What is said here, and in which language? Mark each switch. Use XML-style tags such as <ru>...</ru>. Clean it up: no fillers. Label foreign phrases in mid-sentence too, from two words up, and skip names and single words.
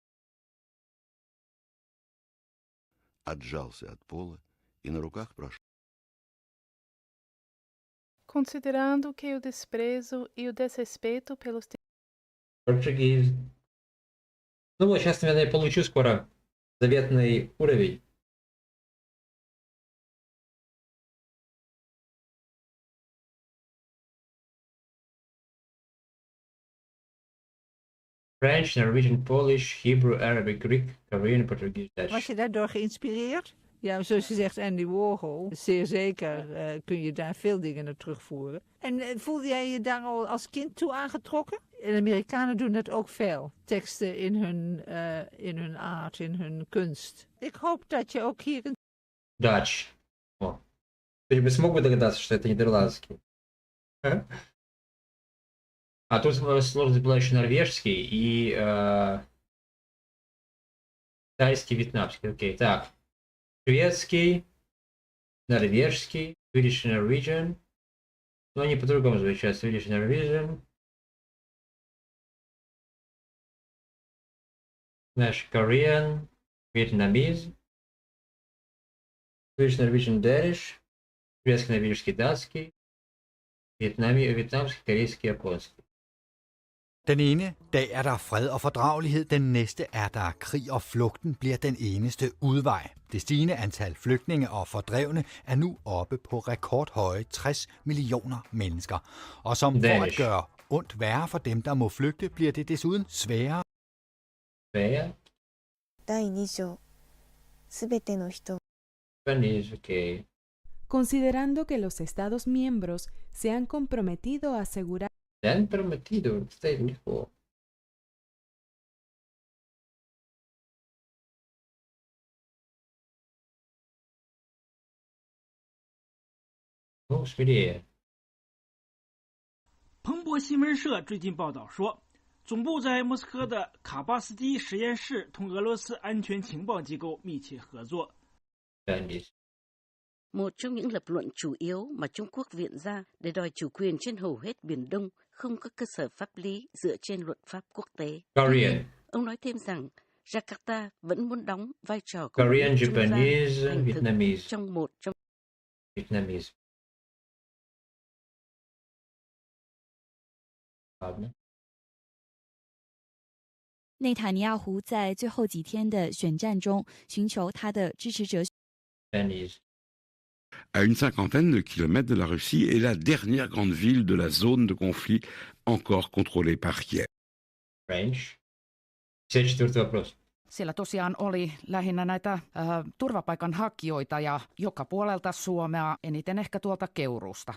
<ru>Отжался от пола и на руках прошел.</ru> <pt>Considerando que o desprezo e o desrespeito pelos... Português.</pt> <ru>Ну вот, сейчас, наверное, я получу скоро заветный уровень.</ru> <en>French, Norwegian, Polish, Hebrew, Arabic, Greek, Korean, Portuguese, Dutch.</en> <nl>Was je daardoor geïnspireerd? Ja, zoals je zegt, Andy Warhol. Zeer zeker kun je daar veel dingen naar terugvoeren. En voelde jij je daar al als kind toe aangetrokken? En Amerikanen doen dat ook veel. Teksten in hun aard, in hun kunst. Ik hoop dat je ook hier...</nl> <en>Dutch.</en> <ru>О. Ты бы смог бы догадаться, что это нидерландский? А тут сложность была еще норвежский и тайский, вьетнамский. Окей, так. Шведский, норвежский,</ru> <en>Swedish Norwegian.</en> <ru>Но они по-другому звучат.</ru> <en>Swedish Norwegian. Знаешь, Korean, Vietnamese, Swedish Norwegian Danish,</en> <ru>шведский, норвежский, датский, вьетнамский, корейский, японский.</ru> <da>Den ene dag er der fred og fordragelighed, den næste er der krig, og flugten bliver den eneste udvej. Det stigende antal flygtninge og fordrevne er nu oppe på rekordhøje 60 millioner mennesker. Og som for at gøre ondt værre for dem, der må flygte, bliver det desuden sværere. Sværere?</da> <ja>第2章すべての人</ja> <en>Spanish, okay.</en> <es>Considerando que los Estados miembros se han comprometido a asegurar... Se han prometido,</es> <ru>стоит легко. Ну, скорее.</ru> <zh>彭博新闻社最近报道说，总部在莫斯科的卡巴斯基实验室同俄罗斯安全情报机构密切合作。</zh> <vi>Một trong những lập luận chủ yếu mà Trung Quốc viện ra để đòi chủ quyền trên hầu hết Biển Đông không có cơ sở pháp lý dựa trên luật pháp quốc tế.</vi> <en>Korean.</en> <vi>Ông nói thêm rằng Jakarta vẫn muốn đóng vai trò của</vi> <en>Korean, Japanese, Vietnamese.</en> <vi>Trong một trong</vi> <en>Vietnamese. Hả?</en> <zh>内塔尼亚胡在最后几天的选战中寻求他的支持者。</zh> <fr>À une cinquantaine de kilomètres de la Russie est la dernière grande ville de la zone de conflit encore contrôlée par Kiev.</fr> <ru>French. 54 вопрос.</ru> <fi>Siellä tosiaan oli lähinnä näitä turvapaikanhakijoita ja joka puolelta Suomea, eniten ehkä tuolta Keuruusta.</fi>